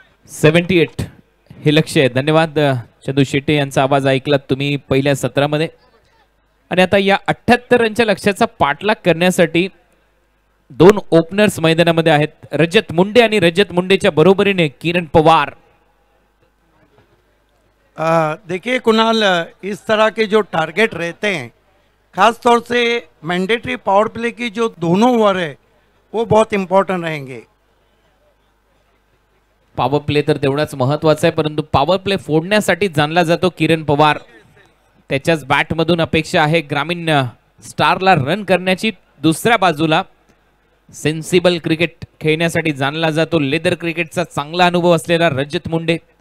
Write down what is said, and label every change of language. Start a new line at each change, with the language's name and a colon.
Marathi: 78 हे लक्ष आहे. धन्यवाद चंदू शेट्टे यांचा आवाज ऐकलात तुम्ही पहिल्या सत्रामध्ये. आणि आता या 78 रनच्या लक्ष्याचा पाठलाग करण्यासाठी 2 ओपनर्स मैदानामध्ये आहेत. रजत मुंडे आणि रजत मुंडेच्या बरोबरीने किरण पवार.
Hindi: देखिए कुणाल, इस तरह के जो टारगेट रहते हैं, खास तौर से मैंडेटरी पावर प्ले की जो दोनों ओवर है वो बहुत इम्पोर्टेंट रहेंगे.
Marathi: पॉवर प्ले तर तेवढाच महत्वाचा आहे, परंतु पॉवर प्ले फोडण्यासाठी जाणला जातो किरण पवार. त्याच्याच बॅटमधून अपेक्षा आहे ग्रामीण स्टारला रन करण्याची. दुसऱ्या बाजूला सेन्सिबल क्रिकेट खेळण्यासाठी जाणला जातो, लेदर क्रिकेटचा चांगला अनुभव असलेला रजत मुंडे.